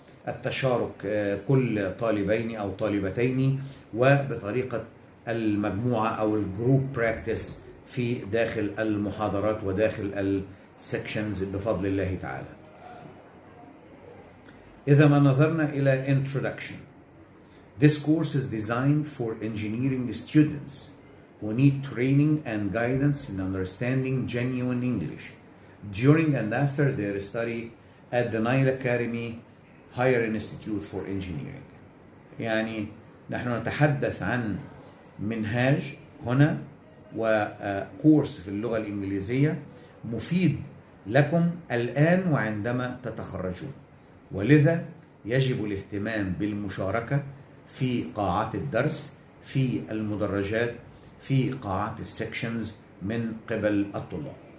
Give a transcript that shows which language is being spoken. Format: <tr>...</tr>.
<ar>التشارك كل طالبين أو طالبتين وبطريقة المجموعة أو الجروب براكتس في داخل المحاضرات وداخل السكشنز بفضل الله تعالى. إذا ما نظرنا إلى</ar> <en>introduction, this course is designed for engineering students who need training and guidance in understanding genuine English during and after their study at the Nile Academy Higher Institute for Engineering.</en> <ar>يعني نحن نتحدث عن منهاج هنا وكورس في اللغة الإنجليزية مفيد لكم الآن وعندما تتخرجون، ولذا يجب الاهتمام بالمشاركة في قاعات الدرس، في المدرجات، في قاعات السكشنز من قبل الطلاب.</ar>